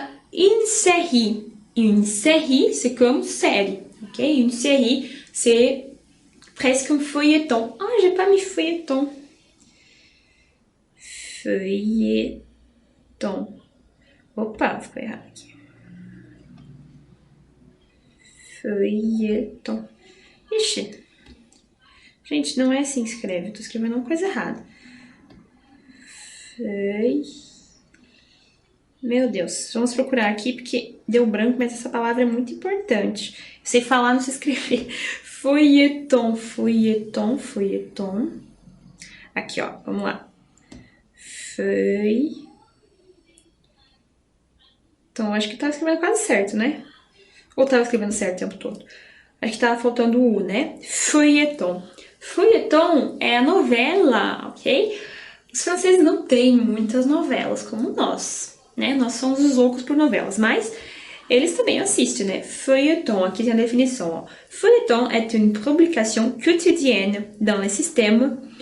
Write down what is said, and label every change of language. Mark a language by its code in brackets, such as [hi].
[fr] Une série, c'est comme série, ok? Une série, c'est presque un feuilleton. Ah, j'ai pas mis feuilleton. Feuilleton. [pt] Opa, ficou errado aqui. Feuilleton. Ixi. Gente, não é assim que escreve. Eu tô escrevendo uma coisa errada. Meu Deus. Vamos procurar aqui, porque deu branco, mas essa palavra é muito importante. Eu sei falar, não sei escrever. Feuilleton, feuilleton, feuilleton. Aqui, ó. Vamos lá. [fr] Feuille. [pt] Então, acho que tava escrevendo quase certo, né? Ou tava escrevendo certo o tempo todo? Acho que tava faltando o U, né? Feuilleton. Feuilleton é a novela, ok? Os franceses não têm muitas novelas como nós, né? Nós somos os loucos por novelas, mas eles também assistem, né? Feuilleton, aqui tem a definição, ó. [fr] Feuilleton est une publication quotidienne dans le système.